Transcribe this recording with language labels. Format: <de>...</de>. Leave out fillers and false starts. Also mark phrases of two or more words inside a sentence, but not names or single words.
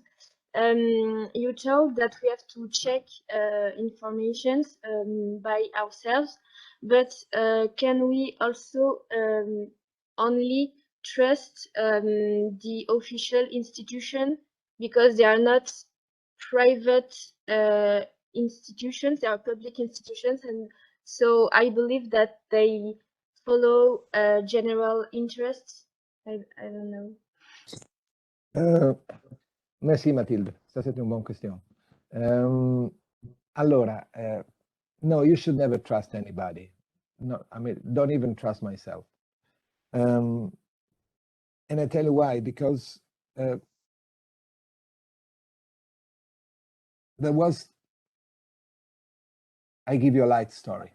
<en>You told that we have to check information by ourselves, but can we also only trust the official institution, because they are not private institutions, they are public institutions, and so I believe that they follow general interests. I don't know.</en> <fr>Merci Matilde, ça c'est une bonne question.</fr> <it>Allora, no,</it> <en>you should never trust anybody. No, I mean, don't even trust myself. And I tell you why, because there was, I give you a light story.</en>